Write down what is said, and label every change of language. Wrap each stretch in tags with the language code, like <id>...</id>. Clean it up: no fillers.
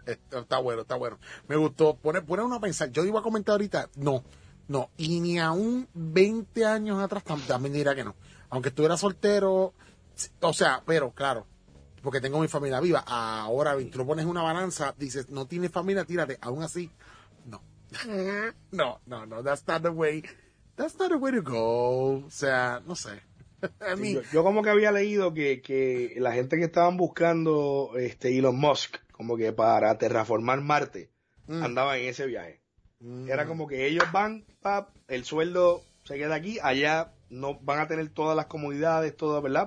<es>está bueno. Me gustó. Poner uno a pensar. Yo iba a comentar ahorita. No. Y ni aún 20 años atrás también diría que no. Aunque estuviera soltero, o sea, pero claro, porque tengo mi familia viva. Ahora, tú lo pones en una balanza, dices, no tienes familia, tírate. Aún así, no.</es> <en>No, that's not the way to go.</en> <es>O sea, no sé. Yo como que había leído que la gente que estaban buscando Elon Musk, como que para terraformar Marte, andaba en ese viaje. Era como que ellos van, pap, el sueldo se queda aquí, allá no van a tener todas las comodidades, todas, ¿verdad?</es>